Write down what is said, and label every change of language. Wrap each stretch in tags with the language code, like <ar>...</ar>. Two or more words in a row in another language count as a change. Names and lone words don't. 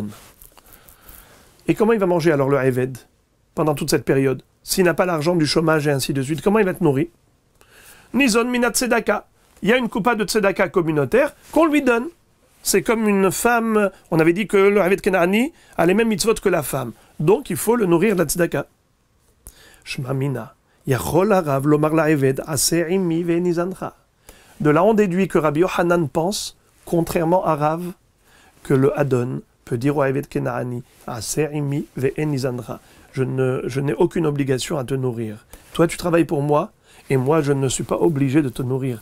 <fr>Et comment il va manger alors le evet pendant toute cette période? S'il n'a pas l'argent du chômage et ainsi de suite, comment il va être nourri?</fr> <he>ניזון מן הצדקה.</he> <fr>Il y a une coupa de tzedaka communautaire qu'on lui donne. C'est comme une femme, on avait dit que le</fr> <he>עבד כנעני</he> <fr>a les mêmes mitzvot que la femme. Donc il faut le nourrir de la tzedaka.</fr> <he>שמע מינה. יכול הרב לומר לעבד עשה עמי ואיני זנך.</he> <fr>De là on déduit que Rabbi Yochanan pense, contrairement à Rav, que le Adon peut dire au</fr> <he>עבד כנעני עשה עמי ואיני זנך.</he> <fr>Je n'ai aucune obligation à te nourrir. Toi tu travailles pour moi, et moi, je ne suis pas obligé de te nourrir.</fr>